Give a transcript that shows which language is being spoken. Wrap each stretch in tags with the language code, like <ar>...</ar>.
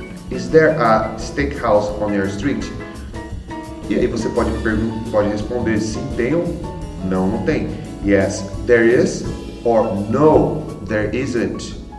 <en>Is there a steakhouse on your street?</en> <pt>E aí você pode responder sim, tem ou não tem.</pt> <en>Yes, there is, or no, there isn't.</en>